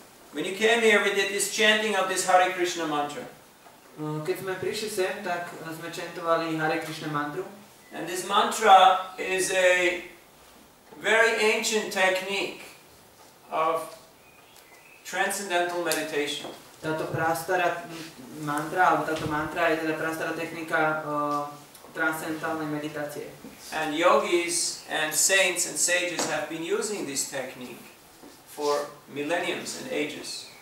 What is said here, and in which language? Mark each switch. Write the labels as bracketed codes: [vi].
[en] When you came here, we did this chanting of this Hare Krishna mantra. [sk] Keď sme prišli sem, tak sme chantovali Hare Krishna mantru. [en] And this mantra is a very ancient technique of transcendental meditation. [sk] Táto prastará mantra, alebo táto mantra je teda prastará technika transcendentálnej meditácie. [en] And yogis and saints and sages have been using this technique for millenniums and ages.